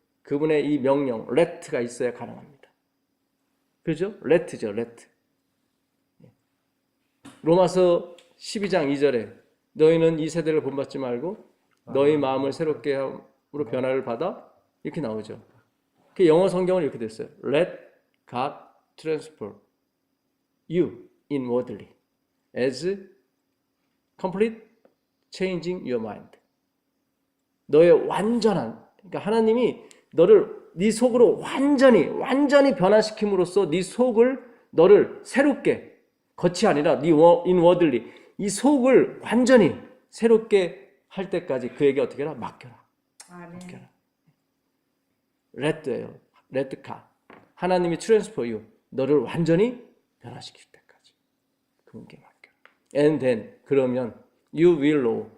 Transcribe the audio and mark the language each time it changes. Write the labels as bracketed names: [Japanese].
[Korean] 그분의 이 명령, let가 있어야 가능합니다. 그죠? let죠, let. 로마서 12장 2절에 너희는 이 세대를 본받지 말고 너희 마음을 새롭게 함으로 변화를 받아 이렇게 나오죠. 그 영어 성경은 이렇게 됐어요. [English] Let God transform you inwardly as complete changing your mind. [Korean] 너의 완전한, 그러니까 하나님이 네 속으로 완전히 변화시킴으로써 네 속을 너를 새롭게 겉이 아니라 네 inwardly 이 속을 완전히 새롭게 할 때까지 그에게 어떻게 해라? 맡겨라. 맡겨라. let예요. let God. [English] 하나님이 transfer you. [Korean] 너를 완전히 변화시킬 때까지 그분께 맡겨라. [English] And then 그러면 you will know.